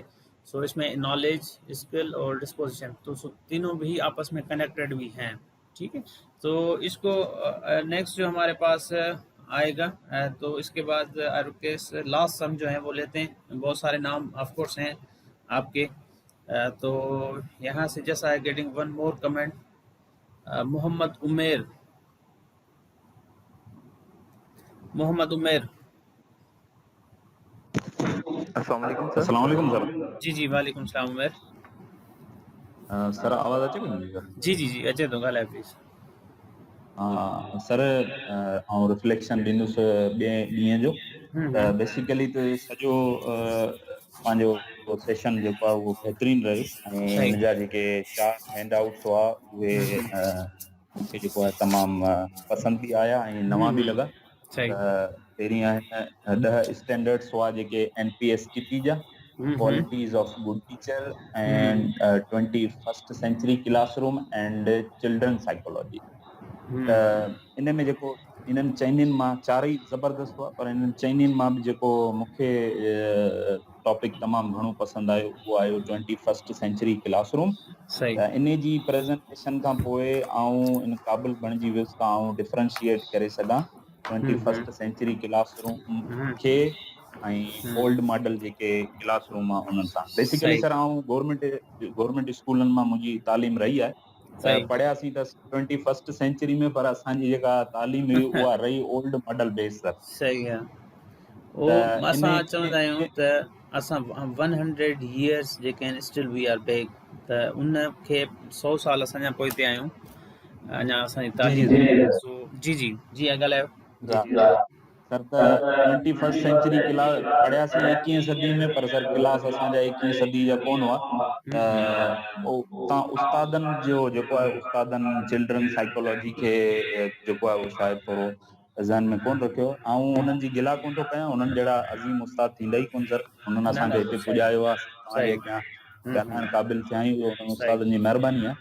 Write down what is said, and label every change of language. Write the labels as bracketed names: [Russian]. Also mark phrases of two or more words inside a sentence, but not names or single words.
[Hindi] सो इसमें [English] knowledge, skill [Hindi] और डिस्पोजिशन, तो तीनों भी आपस में कनेक्टेड भी हैं, ठीक है। तो इसको नेक्स्ट जो हमारे पास आएगा, तो इसके बाद [English] last sum [Hindi] जो है वो लेते हैं। बहुत सारे नाम [English] of course [Hindi] हैं आपके, तो यहाँ से [English] just I getting one more comment, [Hindi] मोहम्मद उमेर। [Arabic] السلام عليكم सर। [Hindi] जी जी, [Arabic] وعليكم السلام [Hindi] उमेर। [Sindhi] सर आवाज़ अचे पई मुंहिंजी? जी जी जी, अचे थो, ॻाल्हाए प्लीज़। सर आउं रिफ्लेक्शन ॾींदुसि ॿिए ॾींहं जो। त बेसिकली त सॼो पंहिंजो सेशन जेको आहे उहो बहितरीनु रहियो, ऐं हिन जा जेके 4 हैंडआउट्स हुआ उहे मूंखे जेको आहे तमामु पसंदि बि आया ऐं नवां बि लॻा। पहिरीं आहिनि 10 स्टैंडर्ड्स हुआ जेके NPSTP जा, [English] qualities of good teacher, and 21st century classroom and children psychology. [Sindhi] त इन में जेको इन्हनि चइनिनि मां 4 ई ज़बरदस्त हुआ, पर इन्हनि चइनिनि मां बि जेको मूंखे टॉपिक तमामु घणो पसंदि आयो उहो आयो [English] 21st century classroom. [Sindhi] त इन जी प्रेज़ेंटेशन खां पोइ आउं इन क़ाबिल बणिजी वियुसि त आउं डिफरेंशिएट करे सघां [English] 21st century classroom [Sindhi] खे ऐं [English] old model [Sindhi] जेके क्लासरूम आहे उन्हनि सां। बेसिकली सर आउं गवर्नमेंट स्कूलनि मां मुंहिंजी तालीम रही आहे, पढ़ियासीं त [English] 21st century [Sindhi] में, पर असांजी जेका तालीम हुई उहा रही [English] old model base sir. [Sindhi] सही आहे। ओ असां चवंदा आहियूं त असां [English] 100 years [Sindhi] जेके आहिनि [English] still we are back, [Sindhi] त उन खे 100 साल असां पोइते आहियूं, अञा असांजी तालीम। जी जी जी, ॻाल्हायो। सर त [English] 21st century class [Sindhi] पढ़ियासीं 21 सदी में, पर सर क्लास असांजा 21 सदी जा कोन हुआ। उतां उस्तादनि जो जेको आहे, उस्तादनि [English] children psychology [Sindhi] खे जेको आहे उहो शायदि थोरो ज़हन में कोन रखियो। ऐं उन्हनि जी गिला कोन थो कयां, उन्हनि जहिड़ा अज़ीम उस्ताद थींदा ई कोन सर। उन्हनि असांखे हिते पुॼायो आहे, तव्हांजे अॻियां ॻाल्हाइण क़ाबिल थिया आहियूं, उन्हनि उस्तादनि जी महिरबानी आहे।